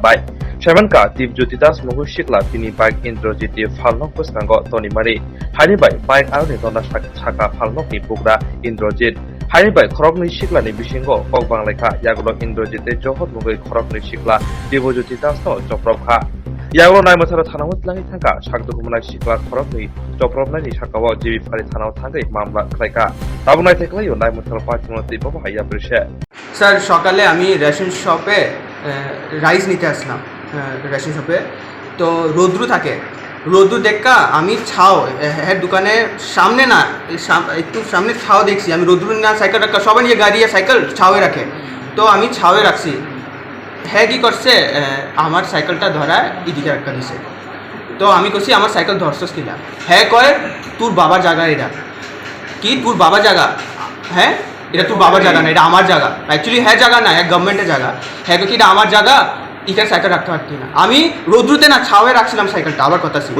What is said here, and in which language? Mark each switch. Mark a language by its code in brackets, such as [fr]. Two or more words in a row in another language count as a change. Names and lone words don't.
[trp] Bai Shamanka Dibjuti Das Mogai Shikla Pini Bike Indrojit Di Falnok Puskango Toni Mari Hari Bai Bike Arni Dona Chaka Falnok Ni Pugra Indrojit Hari Bai Krokni Shikla Ni Bishingo Ogbang Leka Yagulo Indrojit Dei Johot Mogai Krokni Shikla Dibjuti Das No Joprov Kha Yaglo nai mathara thanawat langi thangka sakdo humnai sikla khorokni joprobnai sakawa jibi phari thanaw thangai mamla khlaika tabunai theklayo nai mathara patimoti baba haya brishe [bn] স্যার সকালে আমি রেশন শপে রাইস নিতে আসলাম রেশন শপে তো রোদ্রু থাকে রোদ্রু দেখা আমি ছাও হ্যাঁ দোকানের সামনে না একটু সামনে ছাও দেখছি আমি রোদ্রু না সাইকেল রাখা সবাই নিয়ে গাড়ি সাইকেল ছাওয়ে রাখে তো আমি ছাওয়ে রাখছি হ্যাঁ কি করছে আমার সাইকেলটা ধরা এদিকে একটা দিছে তো আমি কইছি আমার সাইকেল ধরছস কিনা হ্যাঁ কয় তোর বাবার জায়গা এটা কি তোর বাবার জায়গা হ্যাঁ এটা তোর বাবার জায়গা না এটা আমার জায়গা অ্যাকচুয়ালি হ্যাঁ জায়গা না এক গভর্নমেন্টের জায়গা হ্যাঁ কি এটা আমার জায়গা এখানে সাইকেল রাখতে পারতি না আমি রোদ্রুতে না ছাওয়ে রাখছিলাম সাইকেলটা আবার কথা ছিল